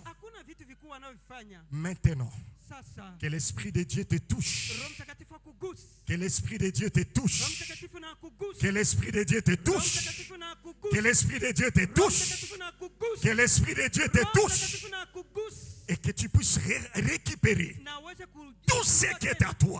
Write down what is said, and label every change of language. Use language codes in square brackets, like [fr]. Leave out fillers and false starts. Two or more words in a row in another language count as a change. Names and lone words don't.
[sw] Hakuna vitu vikuu wanavyofanya. [fr] Maintenant, [sw] Sasa [fr] que l'Esprit de Dieu te touche. [sw] Roho Mtakatifu akuguse. [fr] Que l'Esprit de Dieu te [sw] Roho [fr] touche. [sw] Mtakatifu na akuguse. [fr] Que l'Esprit de Dieu te [sw] Roho [fr] touche. [sw] Mtakatifu na akuguse. [fr] Que l'Esprit de Dieu te [sw] Roho [fr] touche. [sw] Mtakatifu na akuguse. [fr] Que l'Esprit de Dieu te [sw] Roho [fr] touche. [sw] Mtakatifu na akuguse. [fr] Et que tu puisses récupérer [sw] Na uweze [fr] tout ce qui est à toi.